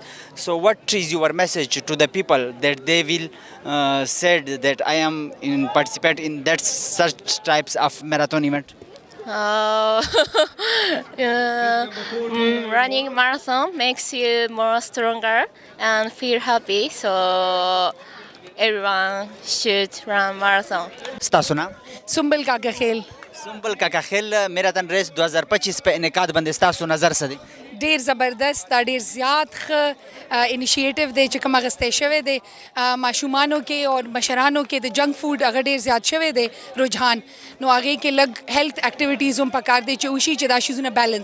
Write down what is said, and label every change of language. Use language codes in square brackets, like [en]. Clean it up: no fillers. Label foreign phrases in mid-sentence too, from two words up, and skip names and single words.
[en] So what is your message to the people that they will said that I am participate in that such types of marathon event? Running marathon makes you more stronger and feel happy, so everyone should run marathon. [ps] ستا سنا سنبل کاکا خیل. سنبل کاکا خیل [en] marathon race [ps] 2025 په انعقاد باندې ستاسو نظر څه دی؟ ډیر زبردست دا، ډیر زیات ښه انیشیټیو دی چې کوم اخیستی شوی دی ماشومانو کې او مشرانو کې. د [en] junk food [ps] هغه ډیر زیات شوی دی رجحان، نو هغې کې لږ [en] health activities [ps] هم پکار دی چې وشي چې دا شیزونه بیلنس شي.